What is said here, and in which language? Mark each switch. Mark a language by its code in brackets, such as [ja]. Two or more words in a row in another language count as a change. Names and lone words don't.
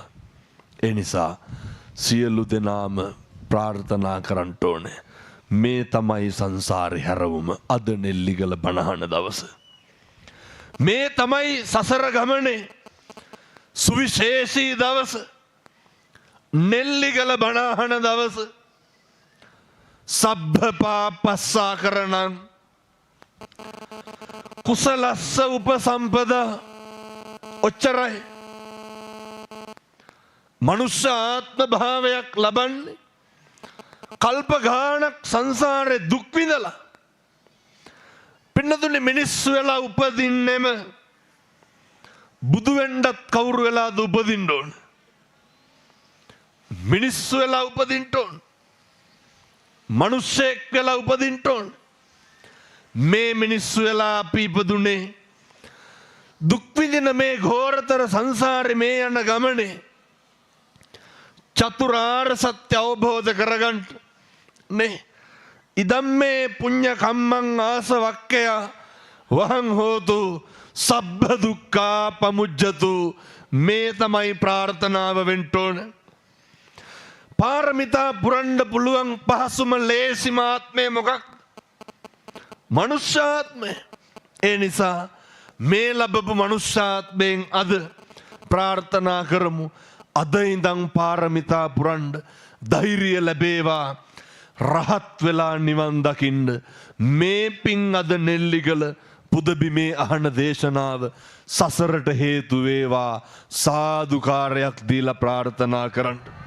[si] ඒ නිසා සියලු දෙනාම ප්‍රාර්ථනා කරන්න ඕනේ. මේ තමයි සංසාරේ හැරවුම. අද නෙල්ලිගල බණ අහන දවස. මේ තමයි සසර ගමනේ සුවිශේෂී දවස. නෙල්ලිගල බණ අහන දවස. [pi] සබ්බ පාපස්සා කරණං කුසලස්ස උපසම්පදා. [si] ඔච්චරයි. මනුෂ්‍ය ආත්ම භාවයක් ලබන්නේ කල්ප ගානක් සංසාරේ දුක් විඳලා පින්නතුනේ මිනිස්සු වෙලා උපදින්නෙම බුදු වෙන්නත් කවුරු වෙලාද උපදින්න ඕන මිනිස්සු වෙලා උපදින්න ඕන මනුෂ්‍යෙක් වෙලා උපදින්න ඕන මේ මිනිස්සු වෙලා අපි ඉපදුනේ දුක් විඳින මේ ඝෝරතර සංසාරේ මේ යන ගමනේ චතුරාර්ය සත්‍ය අවබෝධ කරගන්න නේ [pi] ඉදම්මේ පුඤ්ඤ කම්මං ආසවක්කය වහං හෝතු සබ්බ දුක්ඛා පමුජ්ජතු [si] මේ තමයි ප්‍රාර්ථනාව වෙන්න ඕන පාරමිතා පුරන්න පුළුවන් පහසුම ලේසිම ආත්මය මොකක් මනුෂ්‍යාත්මය ඒ නිසා මේ ලැබපු මනුෂ්‍යාත්මයෙන් අද ප්‍රාර්ථනා කරමු අද ඉඳන් පාරමිතා පුරන්න ධෛර්යය ලැබේවා රහත් වෙලා නිවන් දකින්න මේ පින් අද නෙල්ලිගල පුදබිමේ අහන දේශනාව සසරට හේතු වේවා සාදුකාරයක් දීලා ප්‍රාර්ථනා කරන්න